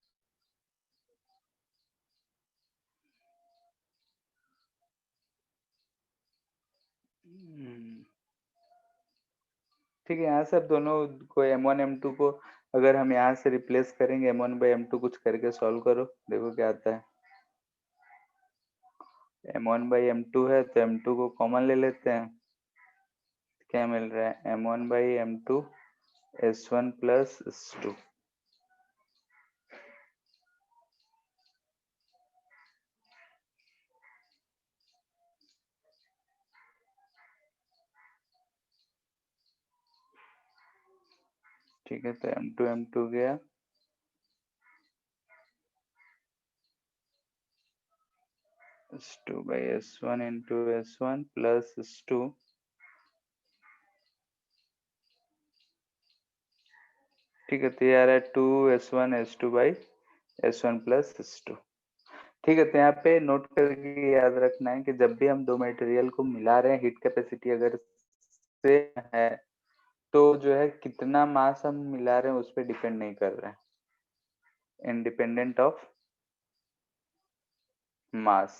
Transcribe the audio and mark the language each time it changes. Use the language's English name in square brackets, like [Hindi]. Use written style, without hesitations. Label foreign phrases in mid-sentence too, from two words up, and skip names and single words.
[Hindi] ठीक है, यहाँ से अब दोनों को m1 m2 को अगर हम यहाँ से रिप्लेस करेंगे m1 by m2 कुछ करके सॉल्व करो, देखो क्या आता है। m1 by m2 है तो m2 को कॉमन ले लेते हैं, क्या मिल रहा है m1 by m2 s1 plus s2। ठीक है, तो m2 गया, s2 by s1 into s1 plus s2। ठीक है, तो ये आ रहा है 2s1 s2 by s1 plus s2। ठीक है, तो यहाँ पे नोट करके याद रखना है कि जब भी हम दो मटेरियल को मिला रहे हैं [English] heat capacity [Hindi] अगर सेम है तो जो है कितना मास हम मिला रहे हैं उस पर डिपेंड नहीं कर रहा है, [English] independent of mass.